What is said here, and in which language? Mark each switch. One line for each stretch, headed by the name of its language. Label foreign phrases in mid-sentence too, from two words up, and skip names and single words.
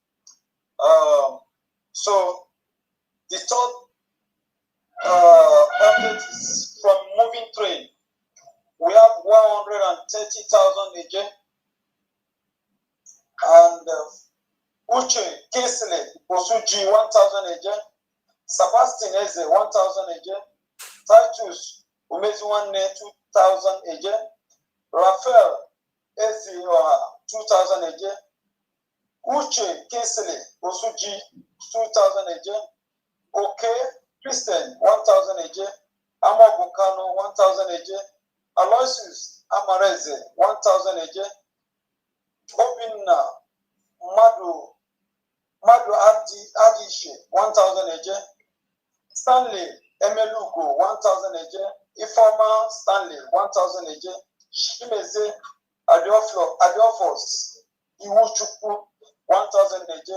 English: So the third update is from Moving Train. We have 130,000 AJ. And Uche Kesle Osuji, 1,000 AJ. Sebastian Eze, 1,000 AJ. Titus Umeziwane, 2,000 AJ. Raphael Eze, 2,000 AJ. Uche Kesle Osuji, 2,000 AJ. Okay Christian, 1,000 AJ. Amogukano, 1,000 AJ. Aloysius Amareze, 1,000 AJ. Obinna Madu Adishe, 1,000 eje. Stanley Emelugo, 1,000 eje. Ifoma Stanley, 1,000 eje. Shimeze Adiofos, Iwuchukwu, 1,000 eje.